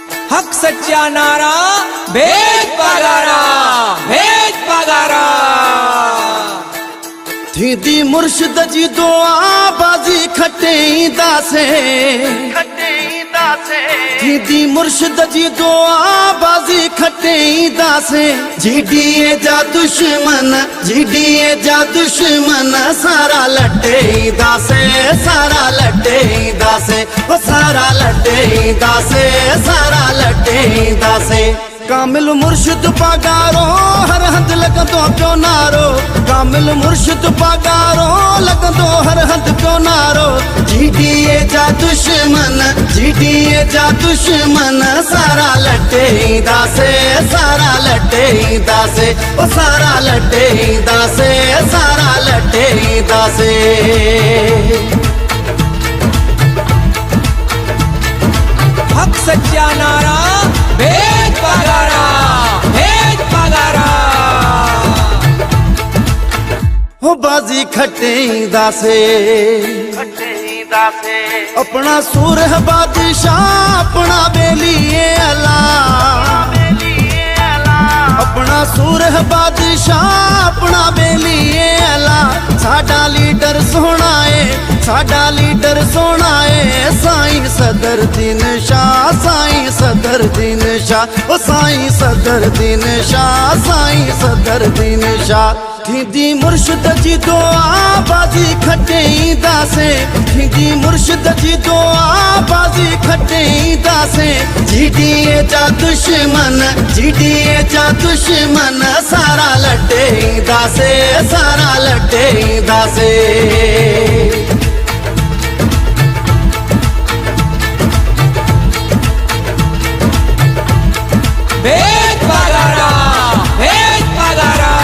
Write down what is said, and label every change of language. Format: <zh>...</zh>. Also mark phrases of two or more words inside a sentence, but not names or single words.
<sd>हक सच्चा नारा, भेद पगारा, भेद पगारा। थीदी मुर्शिद जी दुआ बाजी खटे दासे, थीदी मुर्शिद जी दुआ बाजी खटे दासे। जीडीए जा दुश्मन, जीडीए जा दुश्मन सारा लटे दासे, सारा लटे दासे, ओ सारा लटे दासे, सारा लटे दासे। कामिल मुर्शिद पगारो हर हद लगंदो पियो नारो, कामिल मुर्शिद पगारो लगंदो हर हद पियो नारो। जीडीए जा दुश्मन, जीडीए जा दुश्मन सारा लटे दासे, सारा लटे दासे, ओ सारा लटे दासे, सारा लटे दासे। हक सच्चा नारा, भेद पगारा, भेद पगारा। हो बाजी खटे दासे, अपना सूर है बादशाह, अपना बेलिए अला, अपना सूर है बादशाह, अपना बेलिए अला।</sd> <pa>साडा लीडर सोना है, साडा लीडर सोना है,</pa> <sd>साईं सदर दीन शाह, साईं सदर दीन शाह, ओ साईं सदर दीन शाह, साईं सदर दीन शाह। थीदी मुर्शिद जी दुआ बाजी खटे दासे, थीदी मुर्शिद जी दुआ बाजी खटे दासे। जीडीए जा दुश्मन, जीडीए जा दुश्मन सारा लटे दासे, सारा लटे दासे। भेद पगारा, भेद पगारा।</sd>